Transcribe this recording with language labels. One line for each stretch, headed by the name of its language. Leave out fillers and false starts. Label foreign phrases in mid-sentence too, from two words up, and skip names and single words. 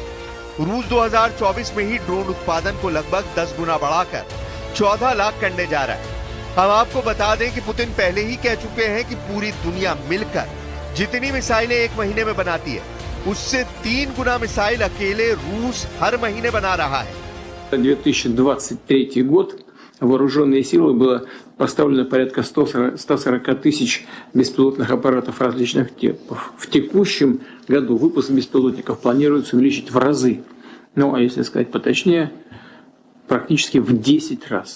Hindi: रूस 2024 में ही ड्रोन उत्पादन को लगभग 10 गुना बढ़ाकर 14 लाख करने जा रहा है। हम आपको बता दें कि पुतिन पहले ही कह चुके हैं कि पूरी दुनिया मिलकर जितनी मिसाइलें एक महीने में बनाती है, उससे 3 गुना मिसाइल अकेले रूस हर महीने बना रहा है।
Russian: 2023 год вооруженные силы было поставлено порядка 140 тысяч беспилотных аппаратов различных типов. В текущем году выпуск беспилотников планируется увеличить в разы. Ну, а если сказать поточнее, практически в 10 раз.